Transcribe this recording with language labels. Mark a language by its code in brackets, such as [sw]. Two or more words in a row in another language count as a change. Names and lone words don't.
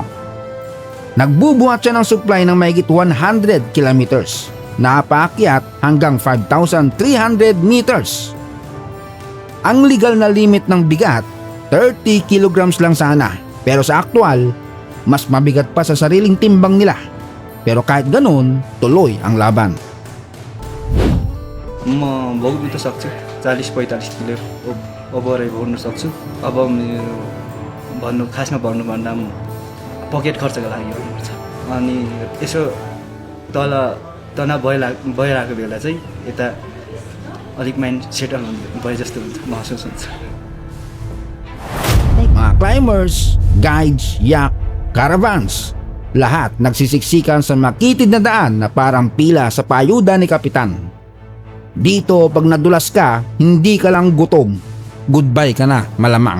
[tl] Nagbubuhat siya ng supply ng mahigit 100 kilometers na paakyat hanggang 5,300 meters. Ang legal na limit ng bigat, 30 kilograms lang sana, pero sa aktual, mas mabigat pa sa sariling timbang nila. Pero kahit ganun, tuloy ang laban. [ne] म बोक्नु त सक्छु 40-45 किलो ओभरै बोक्नु सक्छु। अब मेरो खासमा भन्नुभन्दा पकेट खर्चको लागि भन्नुपर्छ। अनि यसो तल तनाव भइरहेको बेला चाहिँ यता अलिक [en] mind settle [ne] भए जस्तो हुन्छ, महसुस हुन्छ। [tl] Mga climbers, guides, yak, caravans, lahat nagsisiksikan sa makitid na daan na parang pila sa payuda ni Kapitan. Dito pag nadulas ka, hindi ka lang gutom, goodbye ka na malamang.